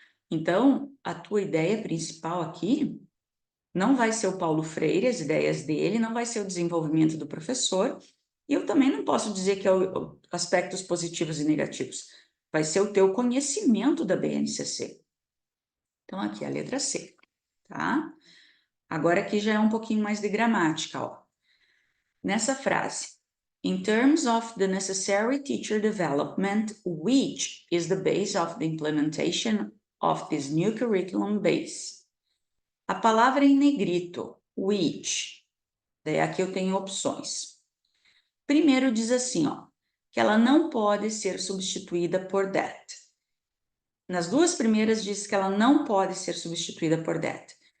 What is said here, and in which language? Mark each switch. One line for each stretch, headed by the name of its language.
Portuguese: Então, a tua ideia principal aqui não vai ser o Paulo Freire, as ideias dele, não vai ser o desenvolvimento do professor, e eu também não posso dizer que é aspectos positivos e negativos. vai ser o teu conhecimento da BNCC. Então, aqui a letra C, tá? Agora aqui já é um pouquinho mais de gramática, ó. Nessa frase,
English: in terms of the necessary teacher development, which is the base of the implementation of this new curriculum base.
Portuguese: A palavra em negrito, which, daí aqui eu tenho opções. Primeiro diz assim, ó, que ela não pode ser substituída por that. Nas duas primeiras diz que ela não pode ser substituída por that.